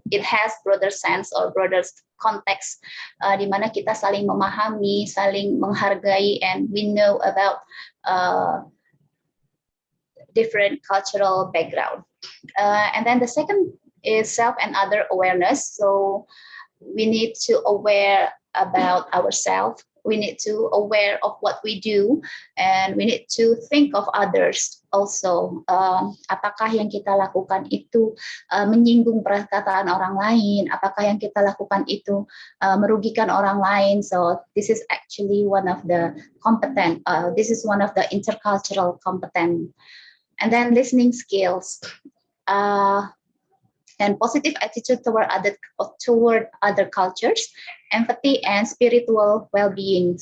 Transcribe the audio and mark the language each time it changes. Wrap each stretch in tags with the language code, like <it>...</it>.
<en>It has broader sense or broader context,</en> <id>di mana kita saling memahami, saling menghargai,</id> <en>and we know about different cultural background. And then the second is self and other awareness. So we need to aware about ourselves. We need to aware of what we do, and we need to think of others also.</en> <id>Apakah yang kita lakukan itu menyinggung perkataan orang lain? Apakah yang kita lakukan itu merugikan orang lain?</id> <en>So this is actually one of the competence. This is one of the intercultural competence. And then listening skills, and positive attitude toward other cultures, empathy, and spiritual well-being.</en>